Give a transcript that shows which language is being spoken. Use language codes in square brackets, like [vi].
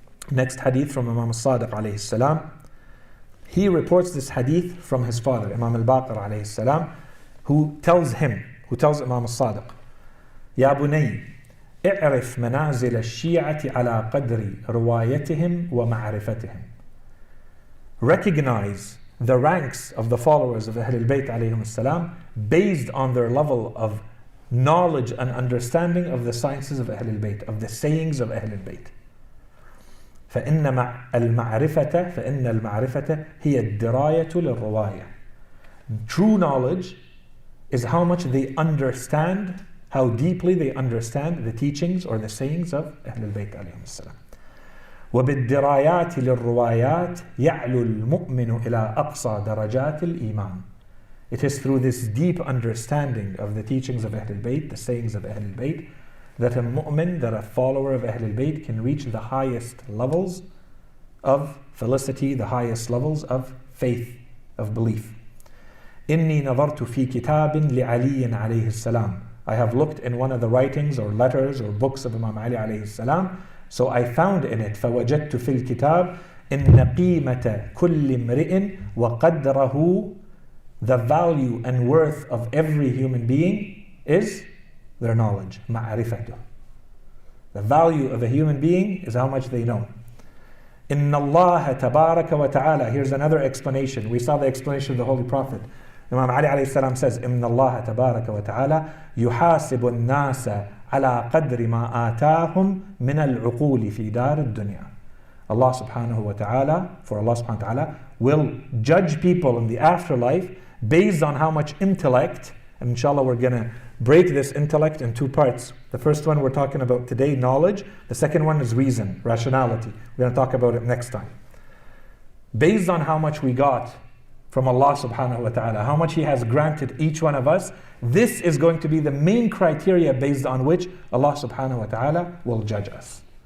[en] Next hadith from Imam al-Sadiq alayhi salam. He reports this hadith from his father, Imam al-Baqir alayhi salam, who tells Imam al-Sadiq, Ya bunay, [ar] اعرف منازل الشيعة على قدر روايتهم ومعرفتهم. [en] Recognize the ranks of the followers of Ahlul Bayt alayhim salam based on their level of knowledge and understanding of the sciences of Ahlul Bayt, of the sayings of Ahlul Bayt. [ar] فإن المعرفة هي الدراية للرواية. [en] True knowledge is how much they understand, how deeply they understand the teachings or the sayings of Ahlul Bayt alayhim salam. [ar] وبالدرايات للروايات يعلو المؤمن إلى أقصى درجات الإيمان. [en] It is through this deep understanding of the teachings of Ahlul Bayt, the sayings of Ahlul Bayt, that a mu'min, that a follower of Ahlul Bayt can reach the highest levels of felicity, the highest levels of faith, of belief. [ar] إني نظرت في كتاب لعلي عليه السلام. [en] I have looked in one of the writings or letters or books of Imam Ali alayhi salam. So I found in it, [ar] فوجدت في الكتاب إن قيمة كل امرئ وقدره, [en] the value and worth of every human being is their knowledge, [ar] معرفته. [en] The value of a human being is how much they know. [ar] إن الله تبارك وتعالى. [en] Here's another explanation. We saw the explanation of the Holy Prophet. Imam Ali alayhi salam says, [ar] إن الله تبارك وتعالى يحاسب الناس على قدر ما آتاهم من العقول في دار الدنيا. [en] Allah subhanahu wa ta'ala, for Allah subhanahu wa ta'ala, will judge people in the afterlife based on how much intellect, and inshallah we're going to break this intellect in two parts. The first one we're talking about today, knowledge. The second one is reason, rationality. We're going to talk about it next time. Based on how much we got from Allah subhanahu wa ta'ala, how much He has granted each one of us, this is going to be the main criteria based on which Allah subhanahu wa ta'ala will judge us.